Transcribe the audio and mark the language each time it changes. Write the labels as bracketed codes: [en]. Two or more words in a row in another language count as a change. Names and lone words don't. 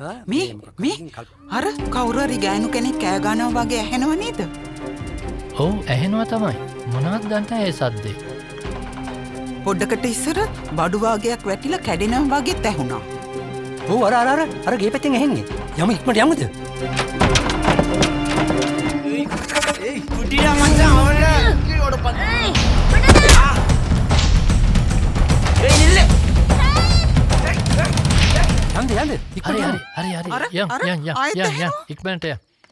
[si] මේ අර කවුරු හරි ගෑනු කෙනෙක් කෑ ගන්නවා වගේ ඇහෙනව නේද? ඔව් ඇහෙනවා තමයි. මොනවත් දන්ට ඒ සද්දේ. පොඩ්ඩකට ඉස්සර බඩු වාගයක් වැටිලා කැඩෙනවා වගේත් ඇහුණා. ඔව් අර ගේ පැත්තෙන් ඇහෙන්නේ. යමු ඉක්මනට යමුද? [ta] குட்டிடா மச்சான் அவன கீழோட பாத்து ஏய் நில்லு [si] යන්ද හරි ඉක්මනට යන්න.